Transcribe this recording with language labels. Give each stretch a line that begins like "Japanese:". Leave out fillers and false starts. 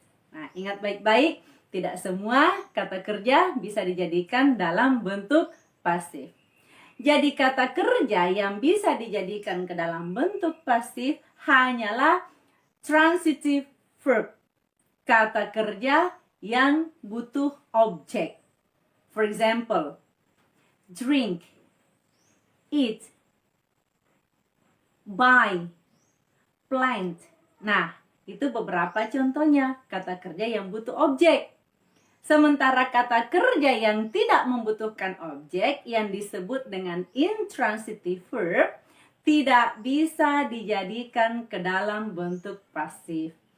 Indonesian: Nah, ingat baik-baik, tidak semua kata kerja bisa dijadikan dalam bentuk pasif. Jadi kata kerja yang bisa dijadikan ke dalam bentuk pasif hanyalah transitive verb. Kata kerja yang butuh objek.
English: For example, drink, eat, buy, plant.
Indonesian: Nah, itu beberapa contohnya kata kerja yang butuh objek. Sementara kata kerja yang tidak membutuhkan objek yang disebut dengan intransitive verb tidak bisa dijadikan ke dalam bentuk pasif.